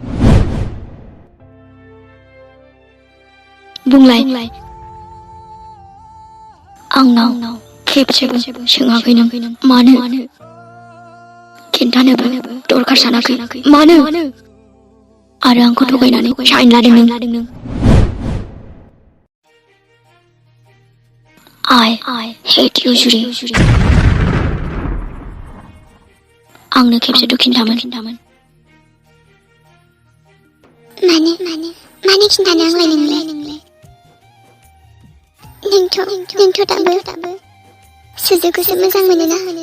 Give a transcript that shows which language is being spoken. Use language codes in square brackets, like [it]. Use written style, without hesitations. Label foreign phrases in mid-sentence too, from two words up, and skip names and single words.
[brx] बुंलाय। आंनाव खेबसेबो सोङाखै नों। मानो? खिन्थानोबो दरखार सानाखै। मानो? आरो आंखौ थगायनानै साइन लादों नों? [en] I hate you, [brx] जुरि। आंनो खेबसेथ' खिन्थामोन। मानो खिन्थानो आंलाय नोंलाय? नोंथ' दाबो सुजुखौसो मोजां मोनोना?